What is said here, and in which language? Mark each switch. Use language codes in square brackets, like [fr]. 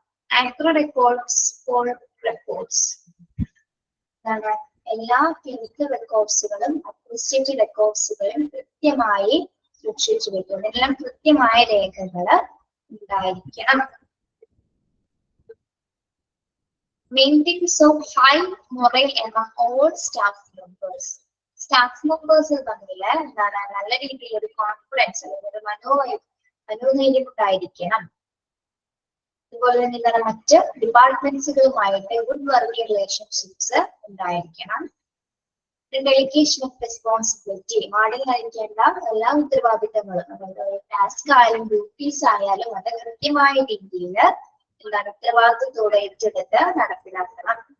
[en] Accurate records for records. [ml] എല്ലാ clinical റെക്കോർഡ്സുകളും administrative റെക്കോർഡ്സുകളും കൃത്യമായി സൂക്ഷിച്ചു വെക്കും. എല്ലാം കൃത്യമായ രേഖകള് ഉണ്ടായിരിക്കണം. [en] Maintenance of high morale among all staff members. [ml] Staff members തമ്മിൽ എന്താണ് നല്ല രീതിയിൽ ഒരു കോൺഫിഡൻസ് അല്ലെങ്കിൽ ഒരു മനോധൈര്യം ഉണ്ടായിരിക്കണം. അതുപോലെ തന്നെ എന്താണ് മറ്റ് ഡിപ്പാർട്ട്മെന്റ്സുകളുമായിട്ട് [en] good working relationships [ml] ഉണ്ടായിരിക്കണം. [en] delegation of responsibility, [ml] വാർഡിൽ നൽകേണ്ട എല്ലാ ഉത്തരവാദിത്തങ്ങളും ടാസ്ക് ആയാലും ഡ്യൂട്ടീസ് ആയാലും അത് കൃത്യമായ രീതിയിൽ എന്താണ് ഉത്തരവാദിത്തത്തോടെ ഏറ്റെടുത്ത് നടപ്പിലാക്കണം.